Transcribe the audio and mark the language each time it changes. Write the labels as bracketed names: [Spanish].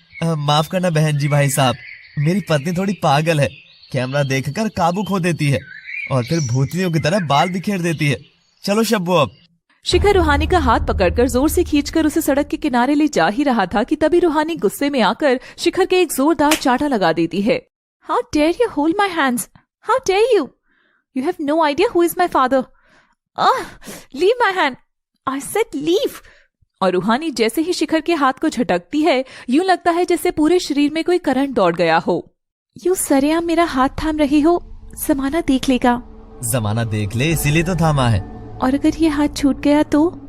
[Hindi] माफ करना बहन जी, भाई साहब, मेरी पत्नी थोड़ी पागल है, कैमरा देखकर काबू खो देती है और फिर भूतनियों की तरह बाल बिखेर देती है। चलो शब्बो अब। शिखर रूहानी का हाथ पकड़कर जोर से खींचकर उसे सड़क के किनारे ले जा ही रहा था कि तभी रूहानी गुस्से में आकर शिखर के एक जोरदार चाटा लगा देती है। [English] How dare you hold my hands? How dare you? You have no idea who is my father. Leave my hand. I said leave. [Hindi] और रूहानी जैसे ही शिखर के हाथ को झटकती है, यूं लगता है जैसे पूरे शरीर में कोई करंट दौड़ गया हो। यूं सरेआम मेरा हाथ थाम रही हो, जमाना देख लेगा। जमाना देख ले, इसीलिए तो थामा है। और अगर ये हाथ छूट गया तो?